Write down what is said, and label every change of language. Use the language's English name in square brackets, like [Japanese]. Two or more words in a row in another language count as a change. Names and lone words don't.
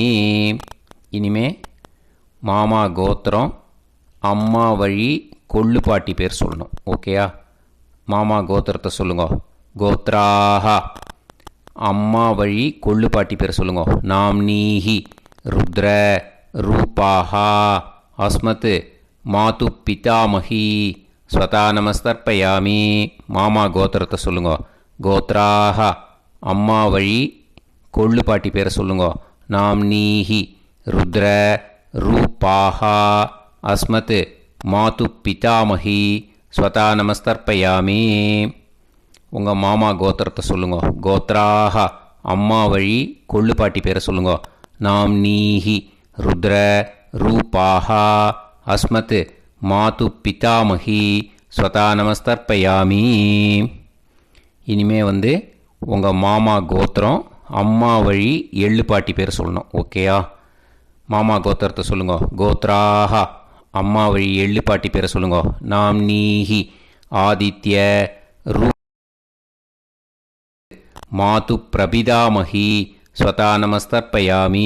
[Tamil] இனிமே மாமா கோத்திரம் அம்மா வழி கொள்ளு பாட்டி பேர் சொல்லணும். ஓகேயா? மாமா கோத்திரத்தை சொல்லுங்க. கோத்ராக அம்மா வழி கொள்ளு பாட்டி பேர் சொல்லுங்க. [Sanskrit] नाम् नीः रुद्र रूपाः अस्मत् मातु पितामही स्वधा नमस्तर्पयामि. [Tamil] மாமா கோத்திரத்தை சொல்லுங்க. கோத்ராக அம்மா வழி கொள்ளு பாட்டி பேரை சொல்லுங்க. [Sanskrit] नाम् नीः रुद्र रूपाः अस्मत् मातु पितामही स्वधा नमस्तर्पयामि. [Tamil] உங்கள் மாமா கோத்திரத்தை சொல்லுங்க. கோத்ராக அம்மா வழி கொள்ளு பாட்டி பேரை சொல்லுங்க. [Sanskrit] नाम् नीः रुद्र रूपाः अस्मत् मातु पितामही स्वधा नमस्तर्पयामि. [Tamil] இனிமே உங்கள் மாமா கோத்திரம் அம்மா வழி எள்ளு பாட்டி பேர் சொல்லணும். ஓகேயா? மாமா கோத்திரத்தை சொல்லுங்க. கோத்ராக அம்மா வழி எள்ளு பாட்டி பேரை சொல்லுங்க. [Sanskrit] नाम् नीः आदित्य रू मातु प्रपितामही स्वधा नमस्तर्पयामि.